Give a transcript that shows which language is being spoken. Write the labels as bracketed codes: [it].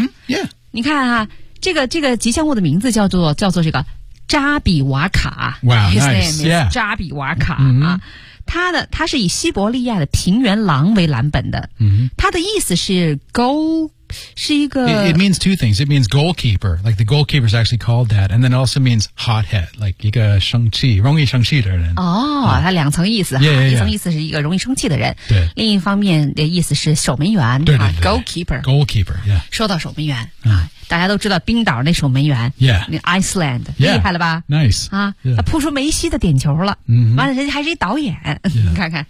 [en] Yeah. [zh] 你看啊这个吉祥物的名字叫做这个扎比瓦卡 [en] Wow, nice, yeah [zh] 扎比瓦卡、他是以西伯利亚的平原狼为蓝本的、他的意思是 goal 是一个 [en] It means two things It means goalkeeper Like the goalkeeper is actually called that And then it also means hothead Like [zh] 一个生气容易生气的人哦、他两层意思 [en] yeah, yeah, yeah. [zh] 一层意思是一个容易生气的人对另一方面的意思是守门员对对对、 [en] goalkeeper Goalkeeper, yeah [zh] 说到守门员、大家都知道冰岛那守门员 Iceland、 [en] yeah. [zh] 厉害了吧 [en] Nice [zh] 啊、他扑出梅西的点球了完了、人家还是一导演、你看看、